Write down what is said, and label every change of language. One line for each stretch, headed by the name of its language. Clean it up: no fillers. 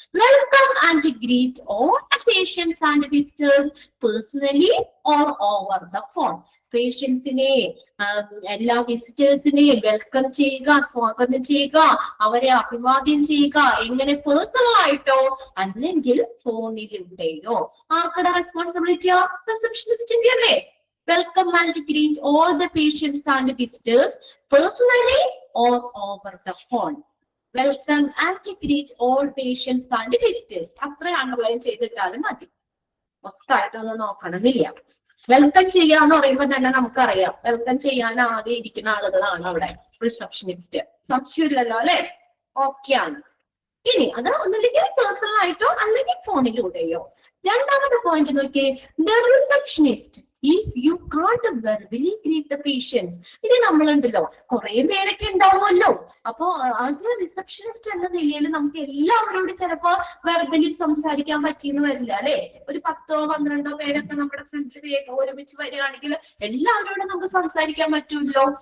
English: Welcome and greet all the patients and visitors personally or over the phone.
Malayalam: പേഷ്യൻസിനെ, എല്ലാ വിസിറ്റേഴ്സിനെയും welcome ചെയ്യുക, സ്വാഗതം ചെയ്യുക, അവരെ അഭിവാദ്യം ചെയ്യുക, എങ്ങനെ പേഴ്സണൽ ആയിട്ടോ അല്ലെങ്കിൽ ഫോണിലൂടെയോ. ആർക്കടെ റെസ്പോൺസിബിലിറ്റിയോ? റിസപ്ഷനിസ്റ്റിന്റെ അല്ലേ?
English: Welcome and greet all the patients and visitors personally or over the phone. Welcome and greet all patients and visitors.
Malayalam: അത്രയാണ് അണ്ടർലൈൻ ചെയ്തിട്ടാലും മതി, മൊത്തമായിട്ടൊന്നും നോക്കണമെന്നില്ല. വെൽക്കം ചെയ്യാന്ന് പറയുമ്പോൾ തന്നെ നമുക്കറിയാം, വെൽക്കം ചെയ്യാൻ ആദ്യം ഇരിക്കുന്ന ആളുകളാണ് അവിടെ റിസപ്ഷനിസ്റ്റ്. സംശയമില്ലല്ലോ അല്ലെ? ഓക്കെ ആണ്. ഇനി അത് ഒന്നില്ലെങ്കിൽ പേഴ്സണൽ ആയിട്ടോ അല്ലെങ്കിൽ ഫോണിലൂടെയോ. രണ്ടാമത്തെ പോയിന്റ് നോക്കിയേ,
English: The receptionist if you can't verbally greet the patients.
Malayalam: ഇനി നമ്മളുണ്ടല്ലോ, കുറെ പേരൊക്കെ ഉണ്ടാവുമല്ലോ. അപ്പൊ ആസ് എ റിസപ്ഷനിസ്റ്റ് എന്ന നിലയിൽ നമുക്ക് എല്ലാവരോടും ചിലപ്പോ വെർബലി സംസാരിക്കാൻ പറ്റിയെന്ന് വരില്ല അല്ലെ? ഒരു 10-12 പേരൊക്കെ നമ്മുടെ ഫ്രണ്ടിൽ വേഗം ഒരുമിച്ച് വരികയാണെങ്കിൽ എല്ലാവരോടും നമുക്ക് സംസാരിക്കാൻ പറ്റുമല്ലോ.